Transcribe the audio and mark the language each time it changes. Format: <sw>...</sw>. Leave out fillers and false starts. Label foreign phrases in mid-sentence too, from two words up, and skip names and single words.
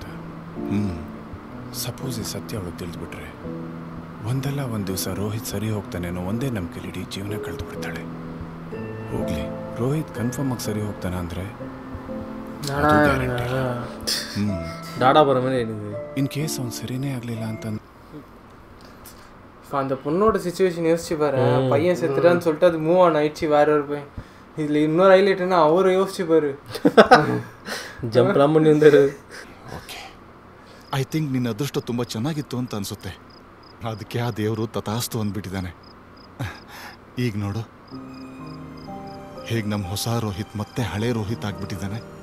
<kn>ಸಪೋಸ್ ಈ ಸತ್ಯ ಅವಳು ತಿಳಿದ್ಬಿಟ್ರೆ ಒಂದಲ್ಲ ಒಂದು ದಿವಸ ರೋಹಿತ್ ಸರಿ ಹೋಗ್ತಾನೇನೋ ಒಂದೇ ನಂಬಿಕೆಲಿ ಇಡೀ ಜೀವನ ಕಳೆದು ಬಿಡ್ತಾಳೆ. ಹೋಗ್ಲಿ, ರೋಹಿತ್ ಕನ್ಫರ್ಮ್ ಆಗಿ ಸರಿ ಹೋಗ್ತಾನೆ ಅಂದರೆ</kn> <en>in case</en> <kn>ಅವ್ನು ಸರಿನೇ ಆಗಲಿಲ್ಲ ಅಂತ</kn> <ta>அந்த பொண்ணோட சிச்சுவேஷன் யோசிச்சு பாரு. பையன் செத்துட்டான்னு சொல்லிட்டு அது</ta> <en>move on</en> <ta>ஆயிடுச்சு வேற ஒரு பையன். இதில் இன்னொரு ஹைலைட்னா அவரை யோசிச்சு பாரு.</ta> <kn>ಜಂಪ್ ರಾಮಣ್ಣಿ ಅಂದರು.</kn> <en>okay, I think</en> <kn>ನಿನ್ನ ಅದೃಷ್ಟ ತುಂಬ ಚೆನ್ನಾಗಿತ್ತು ಅಂತ ಅನಿಸುತ್ತೆ. ಅದಕ್ಕೆ ಆ ದೇವರು ತಥಾಸ್ತು ಅಂದ್ಬಿಟ್ಟಿದ್ದಾನೆ. ಈಗ ನೋಡು, ಹೇಗೆ ನಮ್ಮ ಹೊಸ ರೋಹಿತ್ ಮತ್ತೆ ಹಳೆ ರೋಹಿತ್ ಆಗಿಬಿಟ್ಟಿದ್ದಾನೆ.</kn>